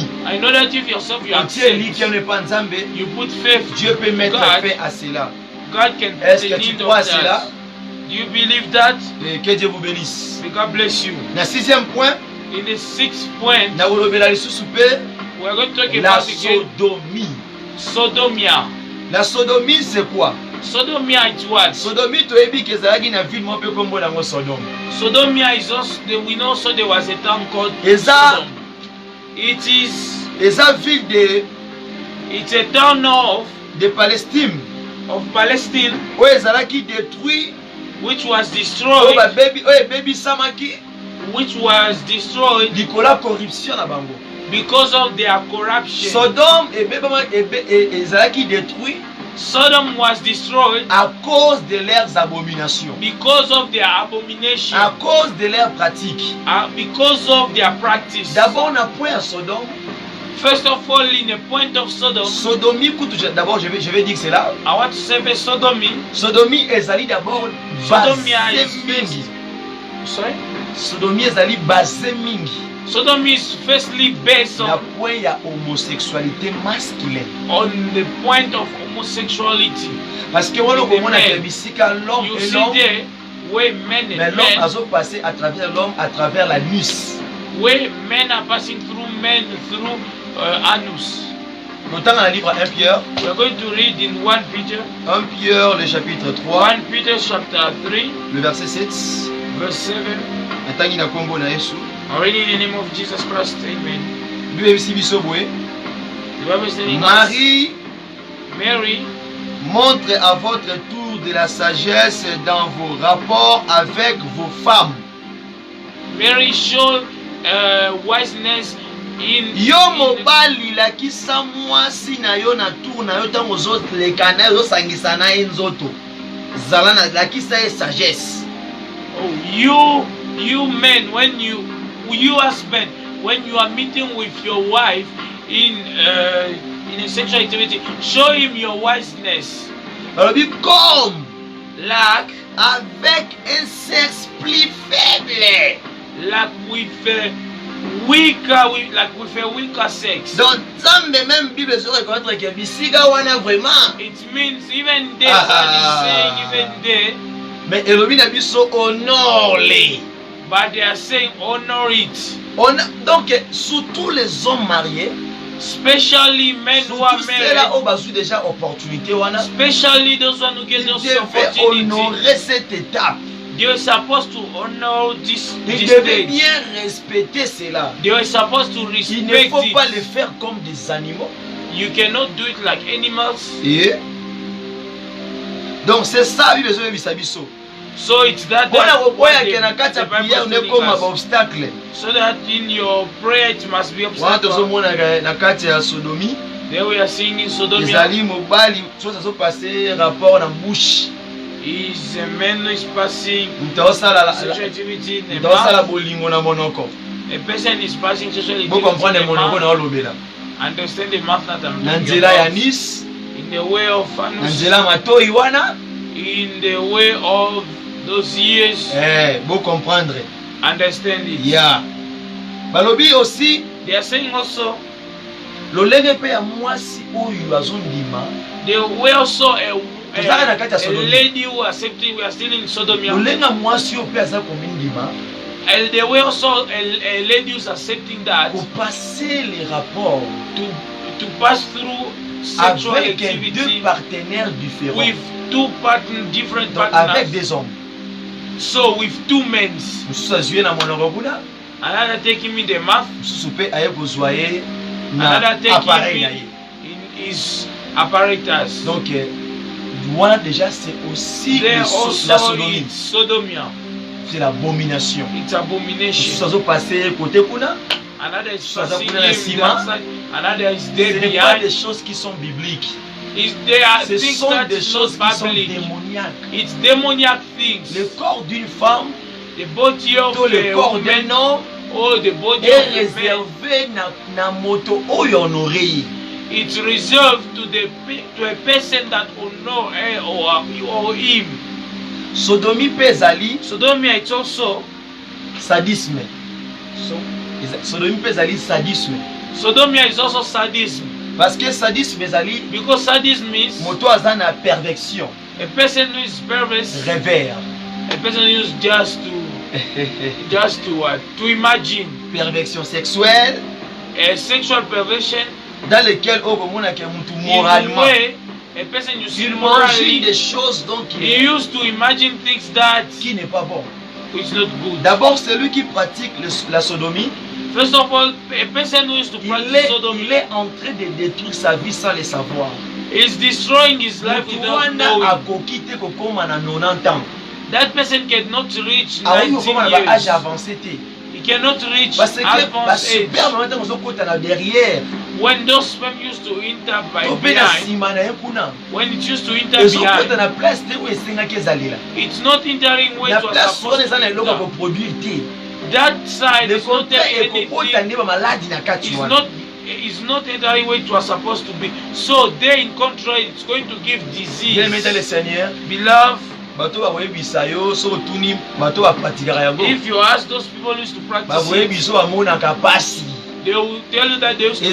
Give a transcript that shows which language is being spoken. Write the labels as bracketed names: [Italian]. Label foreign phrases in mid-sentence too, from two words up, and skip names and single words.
[English] I know that if yourself you [Lingala] otie liki [English] accept, [French] ne pas nzambe, [English] you put faith, [French] Dieu peut mettre [English] God, [French] fin à cela. [English] God can [French] Est-ce [English] put [French] que [English] the [French] tu [English] need [French] crois à [English] of [French] cela? [English] that. Do you believe that? [French] Et que Dieu vous bénisse. [English] May God bless you. [Lingala] Na [French] sixième point, [English] In the sixth point, [Lingala] na kolobela lisusu pe [English] we're going to talk [French] la [English] about again [French] sodomie. [English] sodomia. [French] La sodomie c'est quoi? [English] Sodomia is what? [Lingala] Sodomie toyebi ke ezalaki na ville moko pe kombo nango Sodome. [English] Sodomia is also, we know also there was a town called [Lingala] Eza- [English] Sodom. It is, [Lingala] Eza ville [English] it's a town [French] de Palestine [English] of Palestine [Lingala] oyo ezalaki détruit, [English] which was [Lingala] oyo [English] destroyed, [Lingala] ebebisamaki [English] which was destroyed [Lingala] likolo ya corruption na bango. [English] because of their corruption. [Lingala] Sodome ezalaki détruit [English] Sodom was destroyed [French] à cause de leurs abominations, [English] because of their abomination, [French] à cause de leurs pratiques. [English] because of their practice. [French] D'abord, on a point à Sodome, [English] First of all, in the point of Sodom, [French] Sodomie, d'abord je vais dire cela. [English] I want to say the sodomy. [Lingala] Sodomie ezali d'abord [French] Sodomie basé [English] is [Lingala] mingi. [English] Sorry? [Lingala] Sodomie ezali basé mingi. [English] Sodomy is firstly based [Lingala] Na [English] on [French] point ya homosexualité masculine. [English] the point of homosexuality. [French] Parce que wana [English] In the [Lingala] komona [English] men. [Lingala] ke bisika l'homme [English] You [French] et [English] see [French] l'homme, [English] there where men [French] mais [English] and [French] l'homme [English] men, [French] a passé à travers l'homme à travers l'anus. [English] where men are passing through men through anus. [French] Longtemps dans le livre 1 Pierre, [English] We are going to read in 1 Peter, [French] 1 Pierre le chapitre 3, [English] 1 Peter chapter 3, [French] le verset 7. [English] verse 7. [Lingala] Atangi na kombo na Yesu. [English] Already in the name of Jesus Christ, amen. [Lingala] Bible esi biso boye. [English] The Bible is telling us, [French] Marie, [English] Mary, [French] montre à votre tour de la sagesse dans vos rapports avec vos femmes. [English] Mary showed wiseness in [Lingala] Yo mobali lakisa mwasi na yo na tour na yo ntango ozoleka na yo ozosangisa na ye nzoto. Zala na lakisa ye sagesse. [English] Oh, you men, when you husband, when you are meeting with your wife in a sexual activity, show him your wiseness. [Lingala] Alobi comme [English] Like [French] avec un sexe plus faible. [English] with a weaker sex. [French] Donc Nzambe même Bible se reconnaître que [Lingala] bisika wana [French] vraiment. [English] It means even there, God is saying even there, [Lingala] Mais elobi na biso honore-les. [English] but they are saying honor it. [French] Donc surtout les hommes mariés, [English] Especially men who are [French] surtout ceux-là [English] married, [French] où basu déjà opportunité wana, [English] especially those one who get [French] ils [English] those [French] devaient [English] opportunity. [French] honorer cette étape. [English] They were supposed to honor this [French] Ils devaient [English] stage. [French] bien respecter cela. [English] They were supposed to [French] Il ne [English] respect [French] faut pas [English] it. [French] le faire comme des animaux. [English] You cannot do it like animals. [French] Et donc c'est ça Bible se [Lingala] bisa biso. [English] So it's that [Lingala] Bona koboya [English] what [Lingala] ke na kati ya [English] the Bible [French] prière [English] is [Lingala] ne [English] telling [Lingala] koma [English] us. [Lingala] ba obstacle. [English] So that in your prayer it must be [Lingala] Wana [English] obstacle. [Lingala] tozomona na kati ya sodomie, [English] There we are seeing in Sodomia [Lingala] ezali mobali soki azopase rapport na bouche. [English] is a man who is passing Mtaosala sexual activity in the mtaosala mouth. [Lingala] bolingo na monoko. [English] A person is passing sexual [Lingala] Bo [English] activity [French] comprendre [English] in the [Lingala] monoko na [English] mouth. [Lingala] olobela. [English] Understand the mouth that I'm [Lingala] Na [English] talking [Lingala] nzela ya [English] about. Nice, In the way of [Lingala] na [English] anus. [Lingala] nzela matoi wana, [English] In the way of those years. [Lingala] bo comprendre. [English] Understand it. [Lingala] Ya. Balobi aussi [English] They are saying also [Lingala] lolenge pe ya mwasi oyo azondima. [English] there were also a [French] Sodomie. [English] lady who accepted, we are still in Sodomia. [Lingala] Lolenga mwasi oyo pe aza komindima. [English] And there were also a lady who's accepting that [French] Pour passer les rapports [English] to pass through sexual [French] avec deux [English] activity [French] partenaires différents. [English] with two different [French] Donc avec [English] partners. [French] des hommes. [English] So with two men, [Lingala] Mosusu azwi na monoko kuna, [English] another taking me the mouth, [Lingala] mosusu pe aye kozwa ye na [English] another taking [Lingala] appareil na [English] me [Lingala] ye. [English] in his apparatus. [French] Donc voilà déjà c'est aussi [English] There [French] la [English] also [French] sodomie. [English] is sodomia. [French] C'est l'abomination. [English] It's [Lingala] Mosusu [English] abomination. [Lingala] azopase côté kuna, [English] Another is So passing that him we that side. Another is [French] ce [English] there [French] n'est pas [English] behind. [French] des choses qui sont bibliques. [English] There are [French] Ce [English] things [French] sont [English] that [French] des [English] is [French] choses [English] not [French] qui sont [English] public. [French] démoniaques. [English] It's demoniac things. [French] Le corps d'une femme, [English] The body of [French] tout le [English] a [French] corps d'un [English] woman [French] homme [English] or the body [French] est [English] of a man, [Lingala] réservé na moto oyo honoré. [English] it's reserved to a person that honor her or him. [Lingala] Sodomie pe ezali [English] Sodomia, it's also [French] sadisme. [Lingala] Sodomie pe ezali sadisme. [English] Sodomia is also sadism, [French] Parce que sadisme ezali [English] because sadism means [Lingala] moto aza na perversion, [English] a person who is perverse, [French] revers. [English] a person who is just to what? To imagine [French] Perversion sexuelle [English] a sexual perversion. [French] dans lequel on [Lingala] komona ke mutu [English] In [French] moralement [English] a way, a person you see [French] il imagine [English] morally, [French] des choses donc [English] he used to imagine things that [French] qui n'est pas bon. [English] is not good. [French] D'abord celui qui pratique la sodomie, [English] First of all, a person who used to practice sodomy [French] il est en train de détruire sa vie sans le savoir. [English] is destroying his life [Lingala] Mutu [English] without [Lingala] wana [English] knowing. [Lingala] akoki te kokoma na 90 ans. [English] That person cannot reach [Lingala] Aoki [English] 19 [Lingala] kokoma na ba âge [English] years. [Lingala] avancé te. [English] He cannot reach [French] Parce que [English] advanced age. [Lingala] super moment ntango ozokota na derrière [English] When those sperm used to enter by [Lingala] to mpe na [English] behind, [Lingala] nsima na ye kuna [English] when it used to enter [Lingala] ezokota [English] behind, [Lingala] na place te oyo esengaki ezalela [English] it's not entering where [Lingala] na [English] it was [Lingala] place wana [English] supposed [Lingala] eza na [English] to [Lingala] eloko ya [English] enter. [Lingala] koproduire te [English] That side [French] le [English] is not [French] contraire [English] there [Lingala] ekokota [English] anything. [Lingala] nde bamaladi na kati [English] It's [Lingala] wana [English] not is not entirely what it was supposed to be. So there in contrary, it's going to give [French] Bien aimé dans le [English] disease. [French] Seigneur, [English] Beloved, [Lingala] bato bakoyebisa yo so otuni bato bapratikaka yango [English] if you ask those people who used to practice it, [Lingala] bakoyebiso bamonaka pasi [English] they will tell you that they used to